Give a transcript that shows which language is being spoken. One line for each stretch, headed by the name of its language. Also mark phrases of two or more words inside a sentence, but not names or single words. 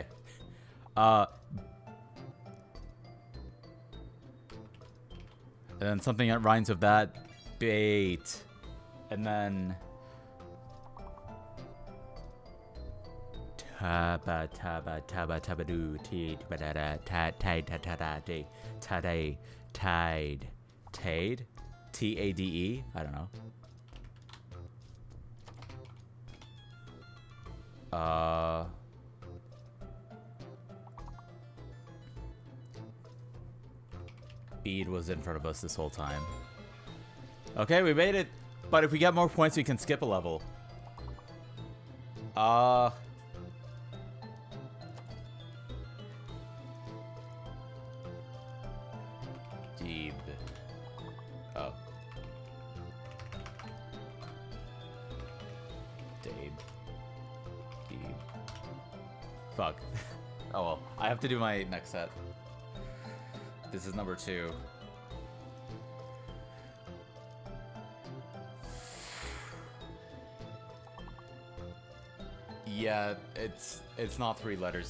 English: And then something that rhymes with that. Bait. And then taba taba taba tabadoo t tabada tide tade tade tide tade T-A-D-E. I don't know. Bead was in front of us this whole time. Okay, we made it. But if we get more points, we can skip a level. Deeb. Oh. Deeb. Deeb. Fuck. Oh well. I have to do my next set. This is number 2. Yeah, it's not 3 letters.